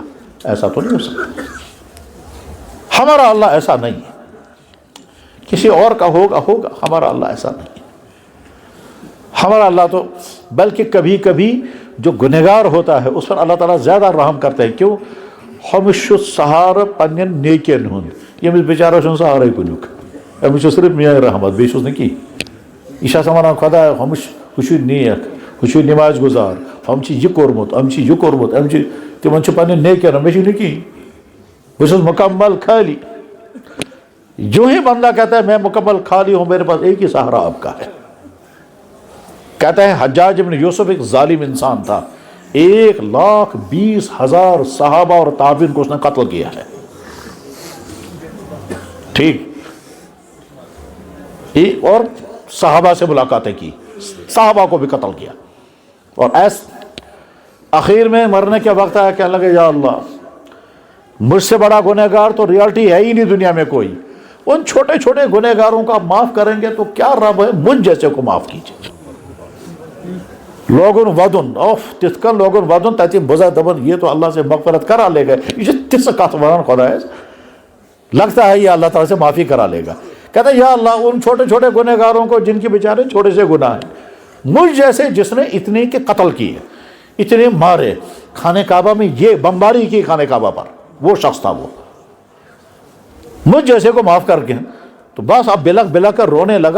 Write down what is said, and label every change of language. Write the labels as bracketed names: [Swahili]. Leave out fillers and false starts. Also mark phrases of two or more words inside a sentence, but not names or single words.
[Urdu] ایسا تو نہیں ہو سکتا۔ ہمارا اللہ ایسا نہیں ہے، کسی اور کا ہوگا، ہمارا اللہ ایسا نہیں ہے۔ ہمارا اللہ تو بلکہ کبھی کبھی جو گنہگار ہوتا ہے اس پر اللہ تعالیٰ زیادہ رحم کرتے ہیں۔ کیوں؟ [Kashmiri] ہمش سہارٕ پنٛنٮ۪ن نیکین ہُنٛد، ییٚمِس بِچارس چھُنہٕ سہارے کُنیُک، أمِس چھُ صرف میٲنۍ رحمت، بیٚیہِ چھُس نہٕ کِہیٖنۍ۔ یہِ چھِ آسان وَنان خۄدایا ہُمِس ہُہ چھُ نیک، ہُہ چھُ نماز گُزار، ہُم چھِ یہِ کوٚرمُت، أمۍ چھِ یہِ کوٚرمُت، أمۍ چھِ، تِمن چھُ پنٛنٮ۪ن نیکین، مےٚ چھُ نہٕ کِہیٖنۍ، بہٕ چھُس مکمل خالی۔ [Urdu] جو ہی بندہ کہتا ہے میں مکمل خالی ہوں، میرے پاس ایک ہی سہارا آپ کا ہے۔ کہتا ہے حجاج ابن یوسف ایک ظالم انسان تھا، 1,20,000 صحابہ اور تابعین کو اس نے قتل کیا ہے، ٹھیک، اور صحابہ سے ملاقاتیں کی، صحابہ کو بھی قتل کیا، اور اخیر میں مرنے کے وقت آیا، کہنے لگے یا اللہ مجھ سے بڑا گنہگار تو ریالٹی ہے ہی نہیں دنیا میں کوئی، ان چھوٹے چھوٹے گنہگاروں کو آپ معاف کریں گے تو کیا رب ہے، مجھ جیسے کو معاف کیجیے۔ [Kashmiri] لوگن ودن تِتھ کن لوگن ودن تتہ بزا دپن [Urdu] یہ تو اللہ سے مغفرت کرا لے گا، [Kashmiri] یہ تِژھ کتھ ونان خدایس، [Urdu] لگتا ہے یہ اللہ تعالیٰ سے معافی کرا لے گا۔ کہتا ہے یا اللہ ان چھوٹے چھوٹے گنہگاروں کو جن کے بیچارے چھوٹے سے گناہ ہیں، مجھ جیسے جس نے اتنے کے قتل کیے، اتنے مارے، خانہ کعبہ میں یہ بمباری کی خانہ کعبہ پر، وہ شخص تھا، وہ مجھ جیسے کو معاف کر کے، تو بس اب بلک بلک کر رونے لگا۔